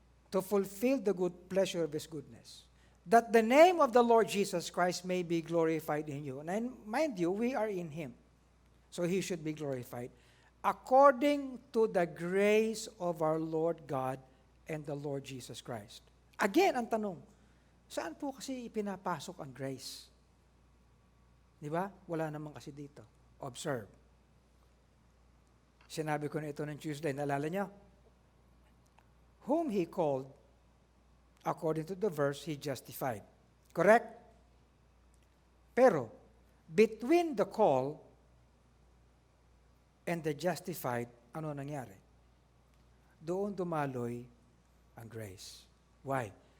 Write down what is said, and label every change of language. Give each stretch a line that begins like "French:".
English: To fulfill the good pleasure of His goodness. That the name of the Lord Jesus Christ may be glorified in you. And mind you, we are in Him. So He should be glorified. According to the grace of our Lord God and the Lord Jesus Christ.
Filipino: Again, ang tanong, saan po kasi ipinapasok ang grace? Di ba? Wala naman kasi dito. Observe. Sinabi ko na ito ng Tuesday, naalala niyo?
English: Whom He called, according to the verse, He justified. Correct?
Filipino: Pero,
English: between the call and the justified,
Filipino: ano nangyari? Doon dumaloy ang grace.
English: Why?